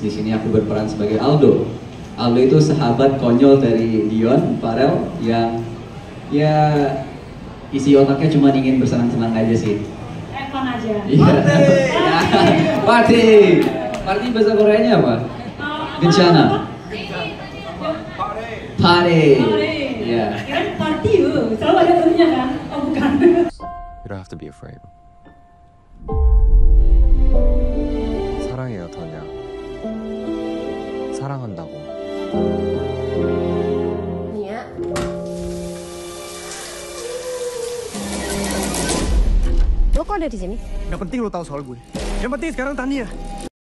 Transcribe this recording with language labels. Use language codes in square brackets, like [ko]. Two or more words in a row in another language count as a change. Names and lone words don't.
[id] Di sini aku berperan sebagai Aldo. Aldo itu sahabat konyol dari Dion, Farel, yang ya isi otaknya cuma ingin bersenang-senang aja sih. Fun aja. Iya. Party. Party bahasa Koreanya apa? Bencana. Party. Iya. Kirain party yuk, selalu ada tentunya kan? Oh bukan. [en] You don't have to be afraid. [ko] 사랑해요, 더냐. 사랑한다고. [id] Nia. Lo kok ada di sini? Gak penting lo tahu soal gue. Yang penting sekarang Tania.